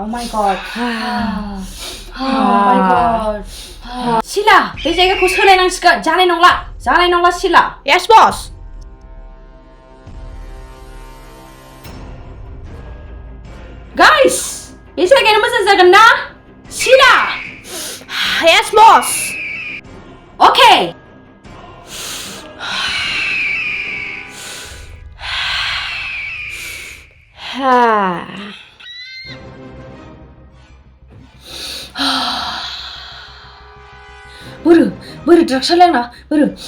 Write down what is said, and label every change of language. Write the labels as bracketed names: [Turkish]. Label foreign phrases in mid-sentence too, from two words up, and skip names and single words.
[English] god. Oh my god. Sila, [Bodo] बे जायगाखौ सोलायनांसिगोन. जानाय नंला Sila. [English] Yes, boss. Guys, [Bodo] बे जायगायानो मोजां जागोन ना? [English] Sila. Yes, boss. Okay. [Bodo] बोरो ड्राग्स लांना बोरो